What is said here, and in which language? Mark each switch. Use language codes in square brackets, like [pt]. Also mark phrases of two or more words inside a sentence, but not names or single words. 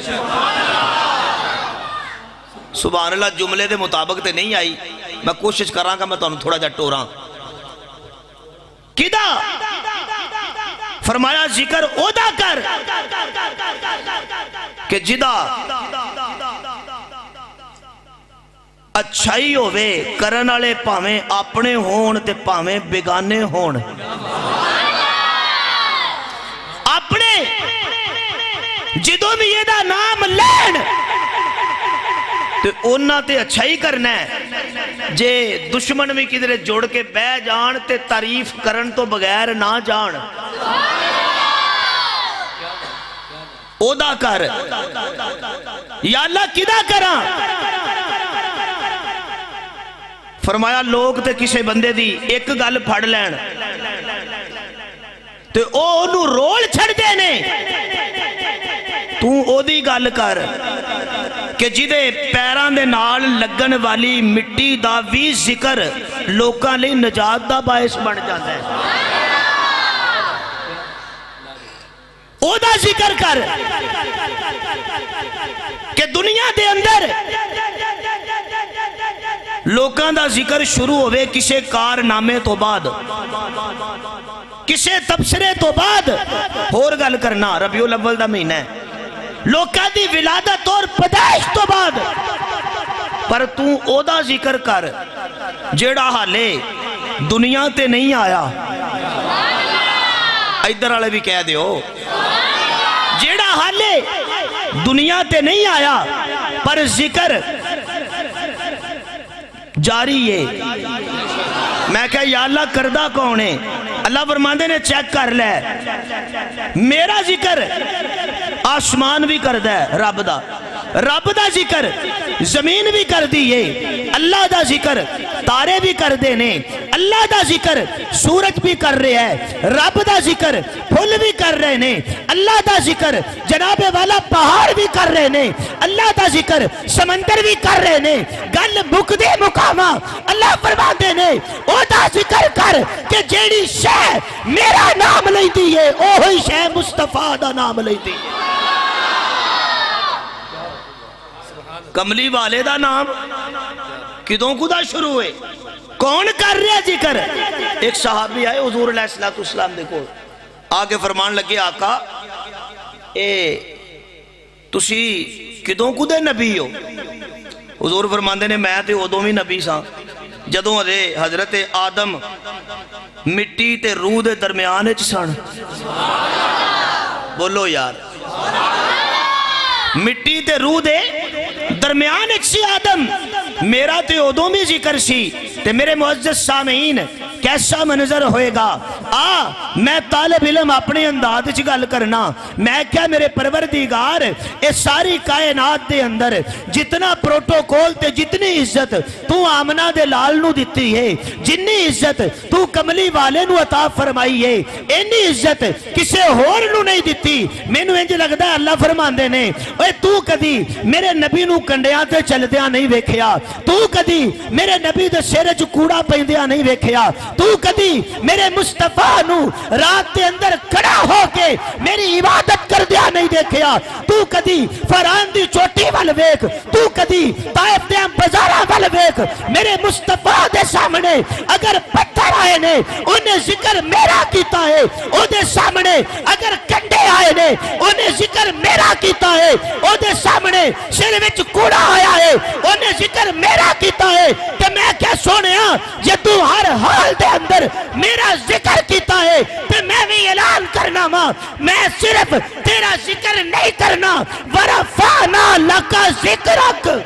[ar] سبحان اللہ [pa] جملے دے مطابق تے نہیں آئی میں کوشش کراں گا میں تانوں تھوڑا جا ٹوراں. کدا فرمایا ذکر ادا کر کہ جدا اچھائی ہوئے کرن والے پاویں اپنے ہون تے پاویں بیگانے ہون. اپنے جدوں بھی یہ دا نام لین تے اونا تے اچھائی کرنا ہے. جے دشمن بھی کدھر جوڑ کے بے جان تے تعریف کرن تو بغیر نہ جان. اودا کر یا اللہ کدا کراں؟ فرمایا لوگ تے کسے بندے دی ایک گل پھڑ لین تے او انہوں رول چھڑ دینے تو او دی گل کر کہ جدے پیران دے نال لگن والی مٹی دا وی ذکر لوکاں لئی نجات دا باعث بن جاتا ہے. او دا ذکر کر کہ دنیا دے اندر لوکاں دا ذکر شروع ہوئے کسے کارنامے تو بعد کسے تبصرے تو بعد اور گل کرنا. ربیع الاول دا مہینہ ہے لوکاں دی ولادت اور پیدائش تو بعد پر تو او دا ذکر کر جیڑا حالے دنیا تے نہیں آیا. ادھر والے بھی کہہ دیو جیڑا حالے دنیا تے نہیں آیا پر ذکر جاری ہے. میں کہا یا اللہ کردہ کون ہے؟ اللہ فرماندے نے چیک کر لے میرا ذکر آسمان بھی کردہ ہے رب دا ذکر زمین بھی کر دیئے. اللہ دا ذکر تارے بھی کر دینے. اللہ دا ذکر سورج بھی کر رہے ہیں. رب دا ذکر پھول بھی کر رہے ہیں. اللہ دا ذکر جناب والا پہاڑ بھی کر رہے ہیں. اللہ دا ذکر سمندر بھی کر رہے ہیں. گل مک دے مقامہ اللہ فرما دینے او دا ذکر کر کہ جیڑی شے میرا نام لئی دیئے اوہی شے مصطفیٰ دا نام لئی دیئے. کملی والے دا نام کدوں کدا شروع ہوئے کون کر رہا ذکر؟ ایک صحابی آئے حضور [ar] علیہ السلام [pa] دیکھو آگے فرمان لگے آقا تسی کدوں کدے نبی ہو؟ حضور فرماندے نے میں تے ادوں بھی نبی ساں جدوں حضرت آدم مٹی تے روح دے درمیان وچ سن. بولو یار مٹی تے روح دے درمیان ایک سی آدم میرا تے ادوں بھی ذکر سی تے میرے معزز سامعین کیسا منظر ہوئے گا. میں طالب علم اپنے انداز چ گل کرنا میں کیا میرے پروردگار اس ساری کائنات دے اندر جتنا پروٹوکول تے جتنی عزت تو آمنہ دے لال نو دیتی ہے جنی عزت تو کملی والے نو عطا فرمائی ہے اینی عزت کسے ہور نو نہیں دیتی. میں نو انج لگدا ہے اللہ فرماندے نے اوے تو کدی میرے نبی نو کنڈیاں تے چلدیاں نہیں ویکھیا, تو کدی میرے نبی دے سر وچ کوڑا پیندیاں نہیں ویکھیا, تو کدی میرے مصطفیٰ نو رات دے اندر کھڑا ہو کے میری عبادت کردیاں نہیں دیکھیا, تو کدی فران دی چوٹی وال ویکھ, تو کدی طائف دے بازاراں وال ویکھ, میرے مصطفیٰ دے سامنے اگر پتھر آئے نے انہیں ذکر میرا کیتا ہے, او دے سامنے اگر کنڈے آئے نے انہیں ذکر میرا کیتا ہے, او دے سامنے سر وچ کوڑا آیا ہے انہیں ذکر میرا کیتا ہے. کہ میں کیا سونے ہاں جے تو ہر حال دے اندر میرا ذکر کیتا ہے تو میں بھی اعلان کرنا ماں میں صرف تیرا ذکر نہیں کرنا, [ar] ورفعنا لک ذکرک.